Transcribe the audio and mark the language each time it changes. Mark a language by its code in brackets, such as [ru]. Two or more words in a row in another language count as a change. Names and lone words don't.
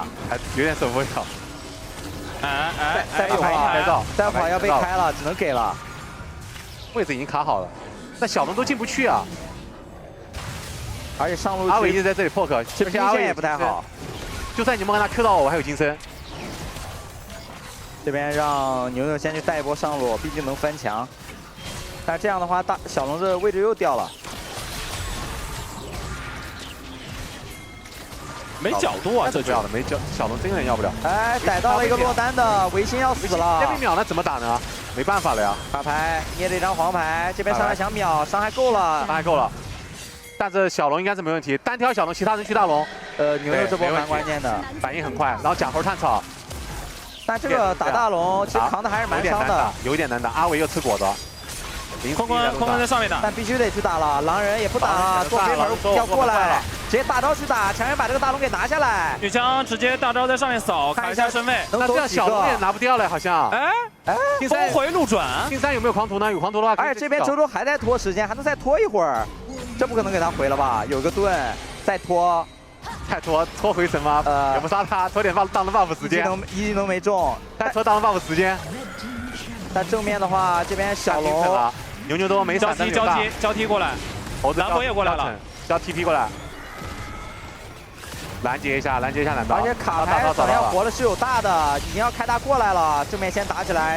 [zh] 還有點守不了。再會兒要被開了，只能給了。位置已經卡好了，那小龍都進不去啊。而且上路阿偉一直在這裡 poke，而且阿偉也不太好。就算你們跟他 Q 到我還有金身。這邊讓牛牛先去帶一波上路，畢竟能翻牆。但是這樣的話，小龍這位置又掉了。沒角度啊，這不要了，没角，小龙真有點要不了。哎，逮到了一個落單的，維新要死了。这被秒了怎麼打呢？沒辦法了呀。卡牌捏了一張黃牌，這邊上來想秒，傷害夠了，傷害夠了。但是小龍應該是沒問題，單挑小龍，其他人去大龍。牛牛這波蠻關鍵的，反應很快，然後假頭探草。但這個打大龍其實扛的還是蠻傷的，有一點難打。阿偉又吃果子。坤坤在上面打，但必須得去打了。狼人也不打了，做飞门要過來，直接大招去打，强行把這個大龍給拿下來。女槍直接大招在上面掃，卡一下身位。能這樣小龍也拿不掉了，好像。哎，峰回路轉。金三有沒有狂徒呢？有狂徒的話，而且這邊周周還在拖時間，還能再拖一會兒。這不可能給他回了吧？有個盾，再拖。太拖回神嗎？也不殺他，拖點大龙 buff 時間。一技能沒中，再拖大龍 buff 時間。但正面的話，這邊小龍。牛牛都沒閃，交替過來，蘭博也過來了，交 TP 過來，攔截一下藍刀。而且卡牌好像活的是有大的，已經要開大過來了，正面先打起來。